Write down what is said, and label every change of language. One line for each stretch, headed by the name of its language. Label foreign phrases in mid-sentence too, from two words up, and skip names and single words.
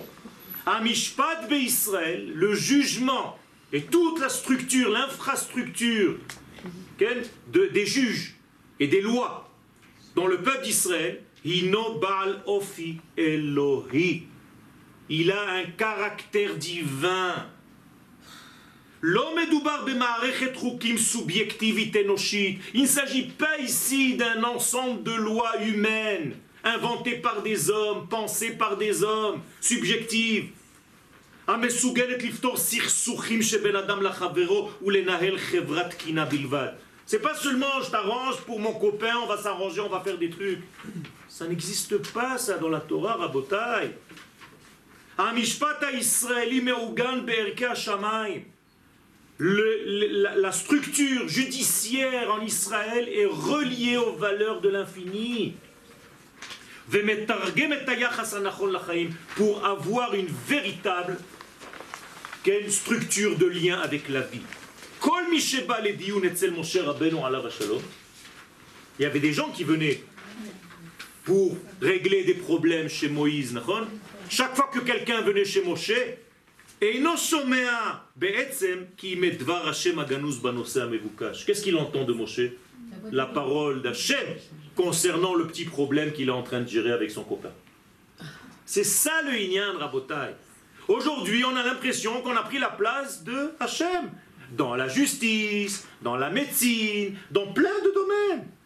Hebrew: המשפט בישראל,
French: le jugement et toute la structure, l'infrastructure des juges et des lois dans le peuple d'Israël,
Hebrew: הינו בעל אופי אלוהי.
French: Il a un caractère divin.
Hebrew: לא מדובר במערכת חוקים סובייקטיבית אנושית.
French: Il ne s'agit pas ici d'un ensemble de lois humaines, inventées par des hommes, pensées par des hommes, subjectives.
Hebrew: המסוגלת לפתור סכסוכים שבין אדם לחברו ולנהל חברת תקינה בלבד.
French: C'est pas seulement je t'arrange pour mon copain, on va s'arranger, on va faire des trucs. Ça n'existe pas ça dans la Torah, Rabotai.
Hebrew: המשפט הישראלי מעוגן בערכי השמיים.
French: La structure judiciaire en Israël est reliée aux valeurs de l'infini.
Hebrew: ומתרגם את היחס הנכון לחיים
French: pour avoir une véritable structure de lien avec la vie.
Hebrew: כל מי שבא לדיון אצל משה רבנו עליו השלום,
French: il y avait des gens qui venaient pour régler des problèmes chez Moïse, נכון? Chaque fois que quelqu'un venait chez Moshe,
Hebrew: אינו שומע בעצם כי אם את דבר השם הגנוז בנושא המבוקש.
French: Qu'est-ce qu'il entend de Moshe? La parole d'Hachem concernant le petit problème qu'il est en train de gérer avec son copain. C'est ça le Inyan, Rabotai. Aujourd'hui, on a l'impression qu'on a pris la place de Hachem dans la justice, dans la médecine, dans plein de domaines.